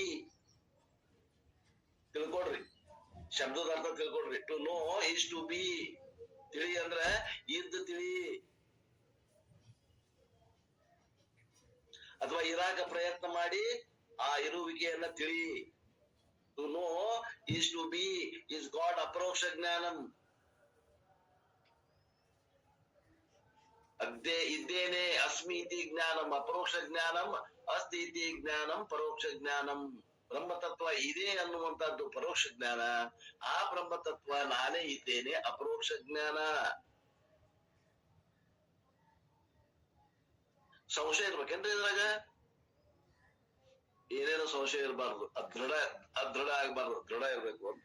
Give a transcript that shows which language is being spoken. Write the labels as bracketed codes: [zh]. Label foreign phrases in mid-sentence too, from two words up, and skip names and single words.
[kn] ತಿಳ್ಕೊಡ್ರಿ, ಶಬ್ದದ ಅರ್ಥ ತಿಳ್ಕೊಡ್ರಿ. [en] to know is to be. [kn] ತಿಳಿ ಅಂದ್ರ ಇದ್ದು ತಿಳಿ, ಅಥವಾ ಇರಾಕ ಪ್ರಯತ್ನ ಮಾಡಿ ಆ ಇರುವಿಕೆಯನ್ನ ತಿಳಿ. [en] to know is to be is God [sa] ಅಪರೋಕ್ಷ ಜ್ಞಾನಂ. ಇದ್ದೇನೆ ಅಸ್ಮಿ ಇತಿ ಜ್ಞಾನಂ ಅಪರೋಕ್ಷ ಜ್ಞಾನಂ, ಅಸ್ತಿ ಇತಿ ಜ್ಞಾನಂ ಪರೋಕ್ಷ ಜ್ಞಾನಂ. [kn] ಬ್ರಹ್ಮತತ್ವ ಇದೆ ಅನ್ನುವಂತದ್ದು ಪರೋಕ್ಷ ಜ್ಞಾನ. ಆ ಬ್ರಹ್ಮತತ್ವ ನಾನೇ ಇದ್ದೇನೆ ಅಪರೋಕ್ಷ ಜ್ಞಾನ. ಸಂಶಯ ಇರ್ಬೇಕೇನ್ರಿ ಇದ್ರಾಗ? ಏನೇನು ಸಂಶಯ ಇರಬಾರ್ದು. ಅದೃಢ ಆಗ್ಬಾರ್ದು, ದೃಢ ಇರ್ಬೇಕು ಅಂತ.